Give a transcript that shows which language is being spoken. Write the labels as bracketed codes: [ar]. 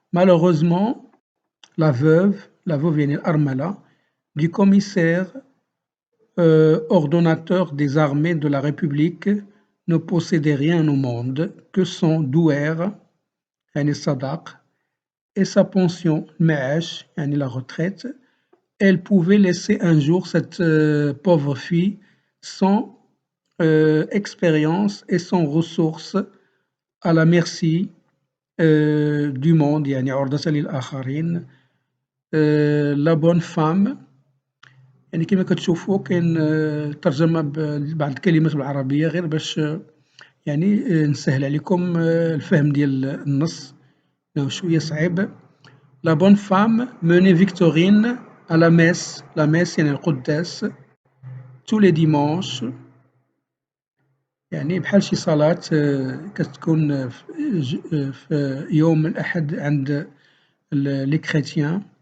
[fr] Malheureusement, la veuve [ar] يعني الأرملة [fr] du commissaire ordonnateur des armées de la République ne possédait rien au monde que son douaire [ar] يعني الصداق [fr] et sa pension [ar] المعاش يعني [fr] la retraite. Elle pouvait laisser un jour cette pauvre fille sans expérience et sans ressources à la merci du monde [ar] يعني عرضة للآخرين. [fr] La bonne femme [ar] يعني كما كتشوفوا كاين ترجمة ببعض الكلمات بالعربية غير باش يعني نسهل عليكم الفهم ديال النص لأنه شوية صعيب. [fr] La bonne femme menait Victorine à la messe [ar] يعني القداس [fr] tous les dimanches [ar] يعني بحال شي صلاة كتكون في يوم الأحد عند [fr] les chrétiens.